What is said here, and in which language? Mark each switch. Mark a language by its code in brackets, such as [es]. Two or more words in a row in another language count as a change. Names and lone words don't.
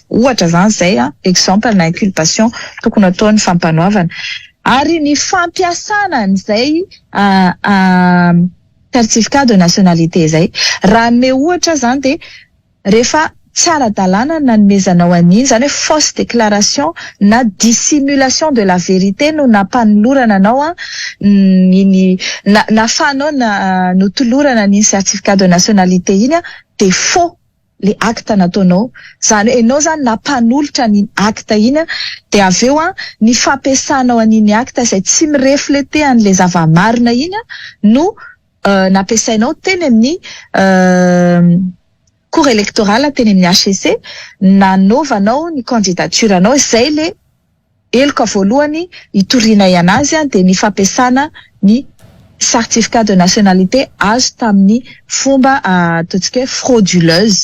[mg] Ohatra zany zay exemple na inculpation tokony ataony fampanoavana. Ary ny fampiasana an'izay [fr] certificat de nationalité [mg] zay raha me ohatra zany de rehefa tsy ara-dalàna nanomezanao an'iny zany hoe [fr] fausse déclaration [mg] na [fr] dissimulation de la vérité [mg] no nampanolorana anao nafanao notolorana ny [fr] certificat de nationalité [mg] iny de faux le acte nataonao. Zany hoe enao zany nampanolotra ny acte iny de aveo ny fampiasanao an'iny acte izay tsy mireflete an'le zava-marina iny no nampiasainao teny amin'ny [fr] cour électorale [mg] teny amin'ny HCC nanovanao ny candidaturanao izay le eloka voalohany itorinay anazy de ny fampiasana ny [fr] certificat de nationalité [mg] azo tamin'ny fomba ataontsika hoe frauduleuse.